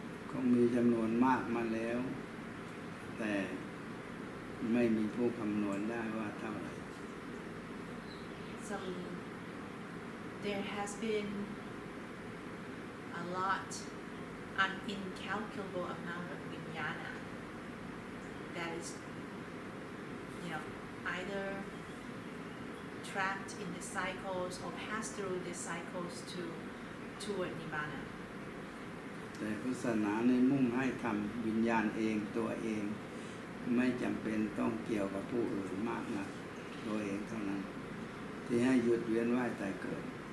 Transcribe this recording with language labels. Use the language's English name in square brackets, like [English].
[Thai] คงมีจำนวนมากมาแล้ว แต่ไม่มีผู้คำนวณได้ว่าเท่าไหร่ [English] So there has been a lot, an incalculable amount of vijnana that is, either trapped in the cycles or pass through the cycles toward nibbana. [Thai] แต่พุทธศาสนาในมุ่งให้ทำวิญญาณเองตัวเองไม่จำเป็นต้องเกี่ยวกับผู้อื่นมากนะตัวเองเท่านั้นที่ให้หยุดเวียนว่ายตายเกิด